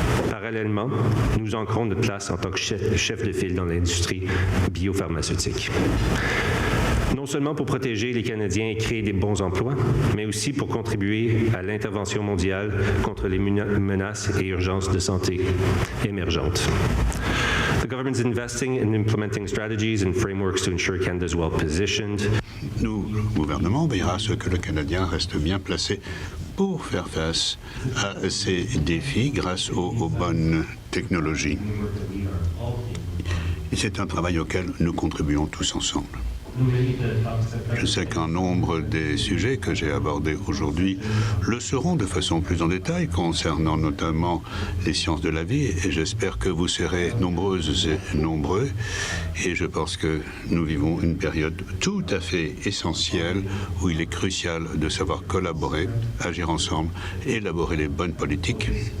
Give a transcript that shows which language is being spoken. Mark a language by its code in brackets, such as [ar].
[fr] Parallèlement, nous ancrons notre place en tant que chef de file dans l'industrie biopharmaceutique. Non seulement pour protéger les Canadiens et créer des bons emplois, mais aussi pour contribuer à l'intervention mondiale contre les menaces et urgences de santé émergentes. [en] The government is investing in implementing strategies and frameworks to ensure Canada is well positioned. [fr] Nous, le gouvernement, veillera à ce que le Canadien reste bien placé pour faire face à ces défis grâce aux bonnes technologies. Et c'est un travail auquel nous contribuons tous ensemble. Je sais qu'un nombre des sujets que j'ai abordés aujourd'hui le seront de façon plus en détail concernant notamment les sciences de la vie et j'espère que vous serez nombreuses et nombreux et je pense que nous vivons une période tout à fait essentielle où il est crucial de savoir collaborer, agir ensemble, élaborer les bonnes politiques,